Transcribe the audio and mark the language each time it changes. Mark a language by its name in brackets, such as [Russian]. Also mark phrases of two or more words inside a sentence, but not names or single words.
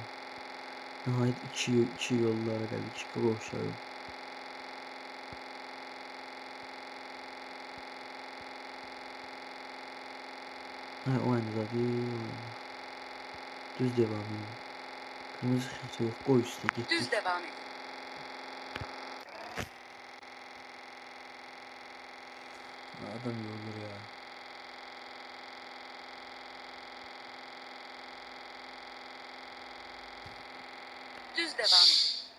[Azerbaijani] Nəhayət iki yollara gəldik, iki qovşağı. [Turkish] O aynıdadır, o aynı. Düz devam edin. [Azerbaijani] Kırmızı ışıqsa yox, qoy üstə getdik. [Turkish] Düz devam edin. Adam yorulur ya. Düz devam edin.